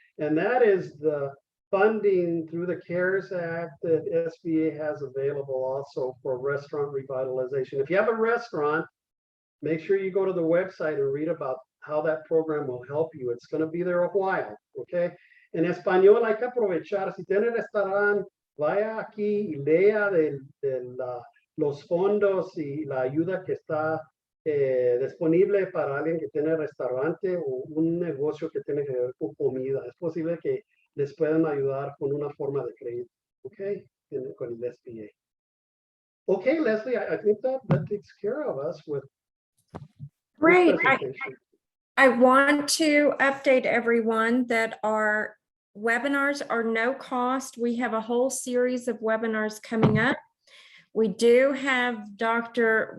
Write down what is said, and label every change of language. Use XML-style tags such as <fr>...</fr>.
<en>And that is the funding through the CARES Act that SBA has available also for restaurant revitalization. If you have a restaurant, make sure you go to the website and read about how that program will help you. It's going to be there a while, okay?</en> <es>En español hay que aprovechar. Si tiene restaurante, vaya aquí y lea los fondos y la ayuda que está disponible para alguien que tiene restaurante o un negocio que tiene que ver con comida. Es posible que les puedan ayudar con una forma de crédito, okay? Con el SBA.</es> <en>Okay, Leslie, I think that takes care of us with Great. I want to update everyone that our webinars are no cost. We have a whole series of webinars coming up. We do have Dr.</en>